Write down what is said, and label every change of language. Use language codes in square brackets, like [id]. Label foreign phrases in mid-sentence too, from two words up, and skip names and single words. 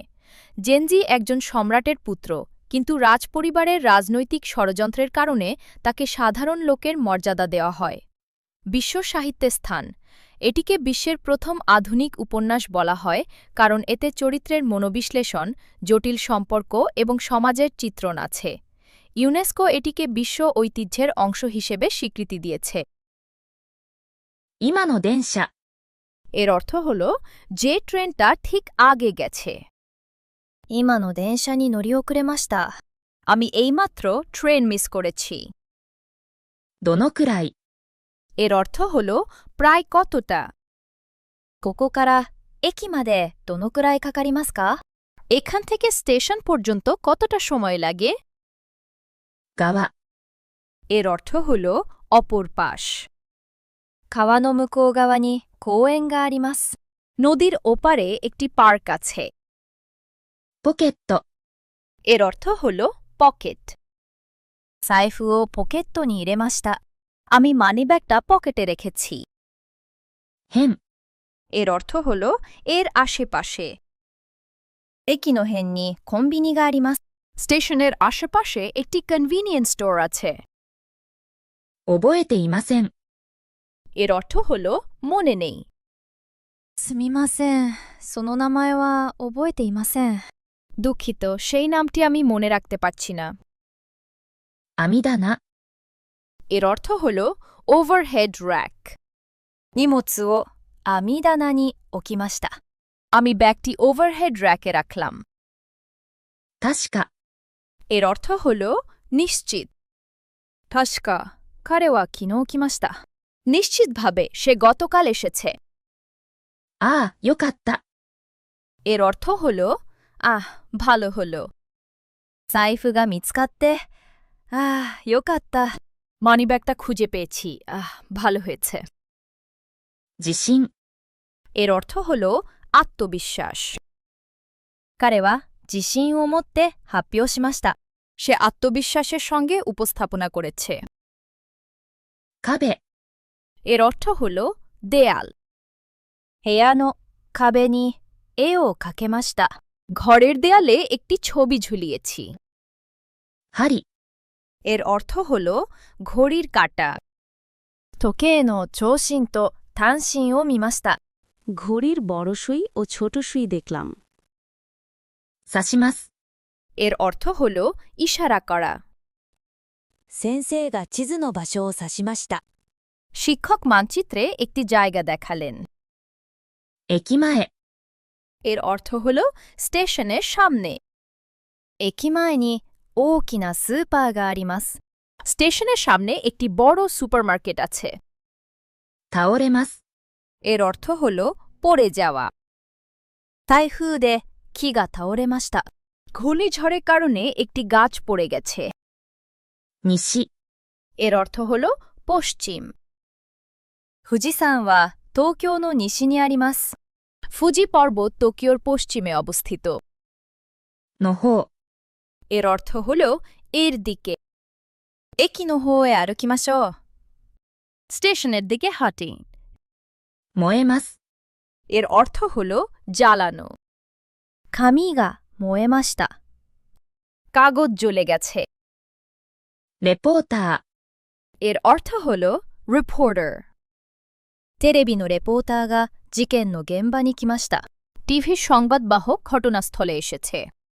[bn] জেনজি একজন সম্রাটের পুত্র, কিন্তু রাজপরিবারের রাজনৈতিক ষড়যন্ত্রের কারণে তাকে সাধারণ লোকের মর্যাদা দেওয়া হয়। বিশ্ব সাহিত্যে স্থান: এটিকে বিশ্বের প্রথম আধুনিক উপন্যাস বলা হয় কারণ এতে চরিত্রের মনোবিশ্লেষণ, জটিল সম্পর্ক এবং সমাজের চিত্রণ আছে। ইউনেস্কো এটিকে বিশ্ব ঐতিহ্যের অংশ হিসেবে স্বীকৃতি দিয়েছে। [ja] 今の電車 [bn] এর অর্থ হল যে ট্রেনটা ঠিক আগে গেছে। [ja] 今の電車に乗り遅れました。 [bn] আমি এইমাত্র ট্রেন মিস করেছি। [ja] どのくらい [bn] এর অর্থ হল প্রায় কতটা। [ja] ここから駅までどのくらいかかりますか？ [bn] এখান থেকে স্টেশন পর্যন্ত কতটা সময় লাগে? [ja] 側 [bn] এর অর্থ হল অপর পাশ। [ja] 川の向こう側に公園があります。 [bn] নদীর ওপারে একটি পার্ক আছে। [ja] ポケット [bn] এর অর্থ হল পকেট। [ja] 財布をポケットに入れました。 [bn] আমি মানিব্যাগটা পকেটে রেখেছি। [ja] 辺 [bn] এর অর্থ হল এর আশেপাশে। [ja] 駅の辺にコンビニがあります。 [bn] স্টেশনের আশেপাশে একটি কনভিনিয়েন্স স্টোর আছে। [ja] 覚えていません [bn] এর অর্থ হল মনে নেই। [ja] すみません。その名前は覚えていません。 [bn] দুঃখিত, সেই নামটি আমি মনে রাখতে পারছি না। [ja] 網棚 [bn] এর অর্থ হল ওভারহেড র্যাক। [ja] 荷物を網棚に置きました。 [bn] আমি ব্যাগটি ওভারহেড র্যাকে রাখলাম। [ja] 確か [bn] এর অর্থ হল নিশ্চিত। [ja] 確か彼は昨日来ました. [bn] নিশ্চিতভাবে সে গতকাল এসেছে। [ja] ああよかった [bn] এর অর্থ হল ভালো হল। [ja] 財布が見つかって、よかった。 [bn] মানিব্যাগটা খুঁজে পেয়েছি, ভালো হয়েছে। [ja] 自信 [bn] এর অর্থ হল আত্মবিশ্বাস। [ja] 彼は自信を持って発表しました。 [bn] সে আত্মবিশ্বাসের সঙ্গে উপস্থাপনা করেছে। [ja] 壁 [bn] এর অর্থ হল দেয়াল। [ja] 部屋の壁に絵を描けました。 [bn] ঘরের দেয়ালে একটি ছবি ঝুলিয়েছি। [ja] 針 [bn] এর অর্থ হল ঘড়ির কাঁটা। [ja] 時計の長針と短針を見ました。 [bn] ঘড়ির বড় সুই ও ছোট সুই দেখলাম। [ja] 刺します [bn] এর অর্থ হল ইশারা করা। [ja] 先生が地図の場所を指しました。 [bn] শিক্ষক মানচিত্রে একটি জায়গা দেখালেন। [ja] 駅前 [bn] এর অর্থ হল স্টেশনের সামনে। [ja] 駅前に大きなスーパーがあります。 [bn] স্টেশনের সামনে একটি বড় সুপারমার্কেট আছে। [ja] 倒れます [bn] এর অর্থ হল পড়ে যাওয়া। [ja] 台風で木が倒れました。 [bn] ঘূর্ণিঝড়ের কারণে একটি গাছ পড়ে গেছে। [ja] 西 [bn] এর অর্থ হল পশ্চিম। [ja] 富士山は東京の西にあります。 [bn] ফুজি পর্বত টোকিওর পশ্চিমে অবস্থিত। [ja] の方 [bn] এর অর্থ হল এর দিকে। [ja] 駅の方へ歩きましょう。 [bn] স্টেশনের দিকে হাঁটি। [ja] 燃えます [bn] এর অর্থ হল জ্বালানো। [ja] 紙が燃えました。 [bn] কাগজ জ্বলে গেছে। [ja] レポーター [bn] এর অর্থ হল রিপোর্টার। [ja] テレビのレポーターが事件の現場に来ました。 [bn] টিভির সংবাদবাহক ঘটনাস্থলে এসেছে।